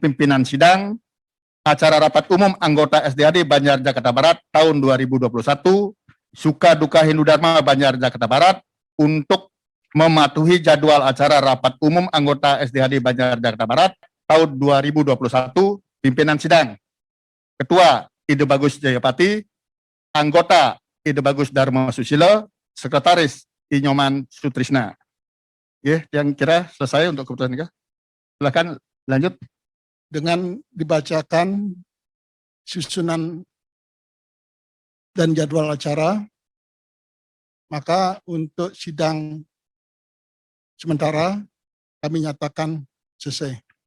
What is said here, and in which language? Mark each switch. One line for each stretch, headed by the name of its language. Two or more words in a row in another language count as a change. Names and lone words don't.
Indonesian: pimpinan sidang acara rapat umum anggota SDHD Banjar Jakarta Barat tahun 2021 Suka Duka Hindu Dharma Banjar Jakarta Barat untuk mematuhi jadwal acara rapat umum anggota SDHD Banjar Jakarta Barat tahun 2021, pimpinan sidang, Ketua Ida Bagus Jayapati, anggota Ida Bagus Dharma Susila, Sekretaris Inyoman Sutrisna. Ya, yang kira selesai untuk keputusan nikah. Silakan lanjut. Dengan dibacakan susunan dan jadwal acara, maka untuk sidang sementara kami nyatakan selesai.